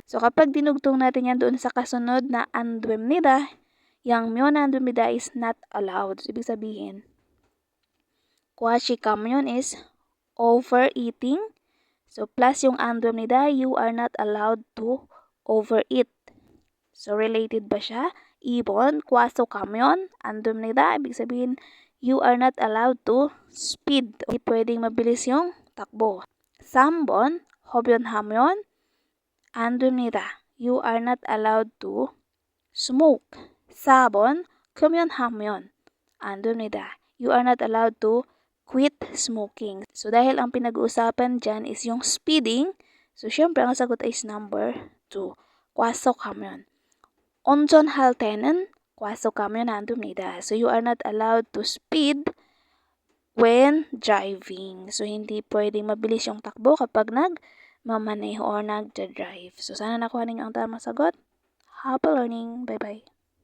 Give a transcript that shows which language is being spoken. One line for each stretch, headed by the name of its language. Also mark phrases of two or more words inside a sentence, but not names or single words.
Filipino: So kapag dinugtong natin yan doon sa kasunod na
Korean: 안 됩니다,
Filipino: yung
Korean: 면 안 됩니다
English: is not allowed.
Filipino: So ibig sabihin, 과시가면
English: is overeating.
Filipino: So plus yung
Korean: 안 됩니다,
English: you are not allowed to overeat.
Filipino: So related ba siya?
Korean: 2번, 과속하면 안 됩니다.
Filipino: Ibig sabihin,
English: you are not allowed to speed.
Filipino: Hindi pwedeng mabilis yung takbo.
Korean: 3번, 흡연하면 안 됩니다.
English: You are not allowed to smoke.
Korean: 4번, 금연하면 안 됩니다.
English: You are not allowed to quit smoking.
Filipino: So dahil ang pinag-uusapan dyan is yung speeding, so syempre ang sagot is number 2.
Korean: 과속하면. 운전할 때는 과속하면 안 됩니다.
English: So you are not allowed to speed when driving.
Filipino: So hindi pwedeng mabilis yung takbo kapag nagmamaneho or nagda-drive. So sana nakuha ninyo ang tamang sagot.
English: Happy learning. Bye-bye.